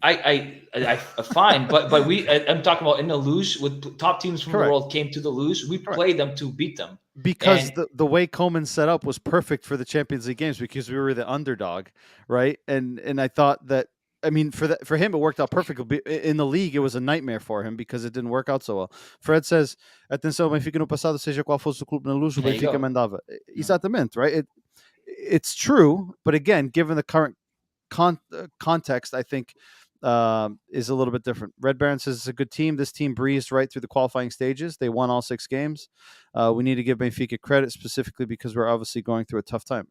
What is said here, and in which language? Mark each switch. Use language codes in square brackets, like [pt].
[en] I fine, but I'm talking about in the luge with top teams from the world came to the luge. We played them to beat them because the way Coleman set up was perfect for the Champions League games because we were the underdog, right? And I thought that. I mean, for him, it worked out perfectly. In the league, it was a nightmare for him because it didn't work out so well. Fred says, [pt] atenção, Benfica no passado, seja qual fosse o clube na luz, o Benfica mandava. Exatamente, right? [en] It's true, but again, given the current context, I think is a little bit different. Red Baron says it's a good team. This team breezed right through the qualifying stages. They won all 6 games. We need to give Benfica credit specifically because we're obviously going through a tough time.